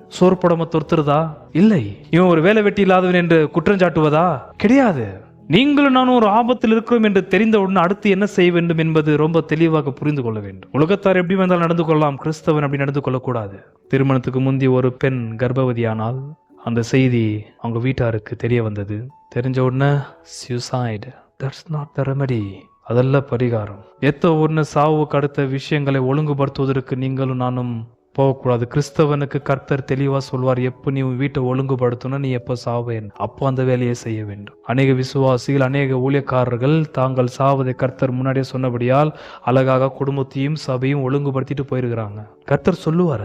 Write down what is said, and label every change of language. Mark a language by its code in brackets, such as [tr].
[ta] சோறு போடாம தொறுத்துறதா? இல்லை. இவன் ஒரு வேலை வெட்டி இல்லாதவன் என்று குற்றம் சாட்டுவதா? கிடையாது. நீங்களும் நானும் ஒரு ஆபத்தில் இருக்கிறோம் என்று தெரிந்தவுடன் அடுத்து என்ன செய்ய வேண்டும் என்பது ரொம்ப தெளிவாக புரிந்து கொள்ள வேண்டும். உலகத்தார் எப்படி வந்தால் நடந்து கொள்ளலாம், கிறிஸ்தவன் அப்படி நடந்து கொள்ளக்கூடாது. திருமணத்துக்கு முந்தி ஒரு பெண் கர்ப்பவதியானால் அந்த செய்தி அவங்க வீட்டாருக்கு தெரிய வந்தது. தெரிஞ்ச உடனே [en] suicide, that's not the remedy. [ta] அதல்ல பரிகாரம். ஒன்னு சாவுக்கு அடுத்த விஷயங்களை ஒழுங்குபடுத்துவதற்கு நீங்களும் நானும் போகக்கூடாது. கிறிஸ்தவனுக்கு கர்த்தர் தெளிவா சொல்வார், எப்போ நீ வீட்டை ஒழுங்குபடுத்தணும், நீ எப்போ சாவேன், அப்போ அந்த வேலையை செய்ய வேண்டும். அநேக விசுவாசிகள், அநேக ஊழியக்காரர்கள் தாங்கள் சாவதை கர்த்தர் முன்னாடியே சொன்னபடியால் அழகாக குடும்பத்தையும் சபையும் ஒழுங்குபடுத்திட்டு போயிருக்கிறாங்க. கர்த்தர் சொல்லுவார்.